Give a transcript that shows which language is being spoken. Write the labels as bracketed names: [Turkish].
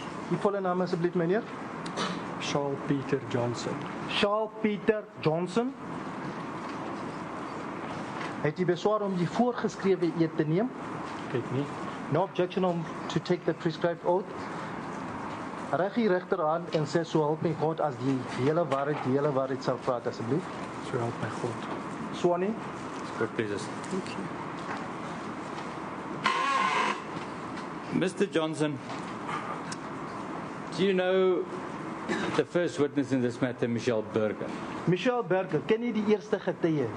[Afrikaans] Die volle naam asseblief, meneer? Charles Peter Johnson. Charles Peter Johnson. Het u beswaar om die voorgeskrewe eed te neem? Ek nie. [English] No objection to take the prescribed oath? [Afrikaans] Reg die regter aan en sê so help my God as die hele waarheid sal praat asseblief. So help my God. Swannie. [English] Court pleases. Thank you. Mr. Johnson, do you know the first witness in this matter, Michelle Berger? [Afrikaans] Michelle Berger, ken jy die eerste getuie?